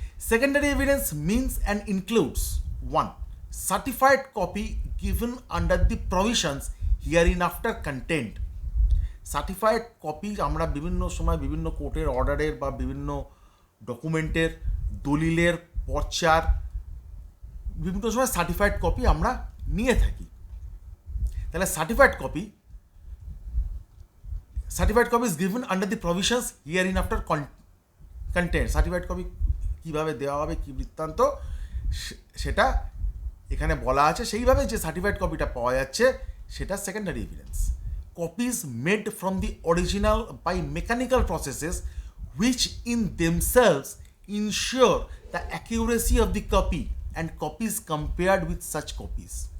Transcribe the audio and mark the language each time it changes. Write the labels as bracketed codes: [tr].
[en] Secondary evidence means and includes 1. Certified copy given under the provisions hereinafter contained. [bn] Certified copy আমরা বিভিন্ন সময় বিভিন্ন কোর্টের অর্ডারের বা বিভিন্ন ডকুমেন্টের, দলিলের, পর্চার, বিভিন্ন সময় সার্টিফাইড কপি আমরা নিয়ে থাকি। তাহলে [en] certified copy is given under the provisions hereinafter [bn] content, certified copy কীভাবে দেওয়া হবে, কী বৃত্তান্ত, সেটা এখানে বলা আছে। সেইভাবে যে সার্টিফাইড কপিটা পাওয়া যাচ্ছে সেটা secondary evidence. [en] Copies made from the original by mechanical processes which in themselves ensure the accuracy of the copy and copies compared with such copies.